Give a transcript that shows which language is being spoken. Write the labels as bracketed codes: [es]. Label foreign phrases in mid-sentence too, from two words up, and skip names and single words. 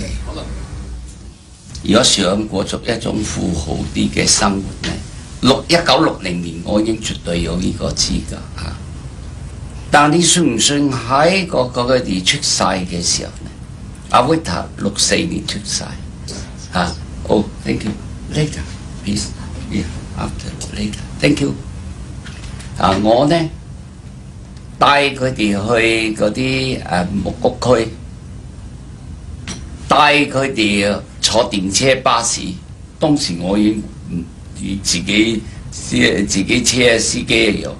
[yue] 如果想過著一種富豪啲嘅生活呢，1960年我已經絕對有呢個資格嚇。但你信唔信喺佢哋出世嘅時候呢？阿維塔64年出世嚇。 [en] Oh, thank you. Later, please. Yeah, after later. Thank you. [yue] 我呢帶佢哋去嗰啲木屋區，帶佢哋坐電車巴士。當時我已經自己車司機有。